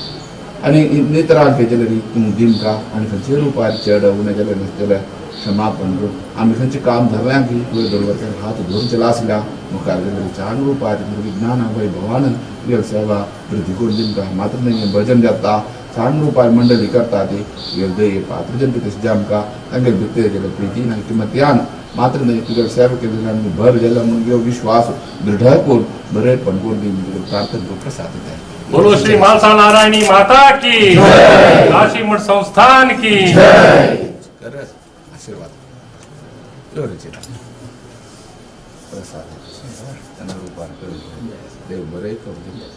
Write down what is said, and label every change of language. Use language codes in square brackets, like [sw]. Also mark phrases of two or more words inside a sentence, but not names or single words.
[kok] आनी नेत्रांक जाल्यार तूं दिमका आनी खंयचे रूपार चड उणें जाल्यार नासलें क्षमापण करून आमी खंयचें काम धरल्यां की तुवें दरवरच्यान हात धरून चला आसल्या मुखार जाल्यार चांग रूपार विज्ञान वैभवान तुगेली सेवा वृद्धी करून दिमका मात्र नाही भजन जाता चांग रूपार मंडळी करता ती तुगेले दये पात्र जन तशें आमकां तांगेले भितर जाल्यार प्रितीन किंमत्यान मात्र नाही तुगेले सेवा केलेली आमी भर गेलो म्हणून ह्यो विश्वास दृढ करून बरेपण करून दी तुगेले प्रार्थना प्रसाद दिता. [hi] बोलो श्री मालसा नारायणी माता की काशी मठ संस्थान की [kok] आशीर्वाद प्रसाद त्यांना रूपार करून देव बरे करून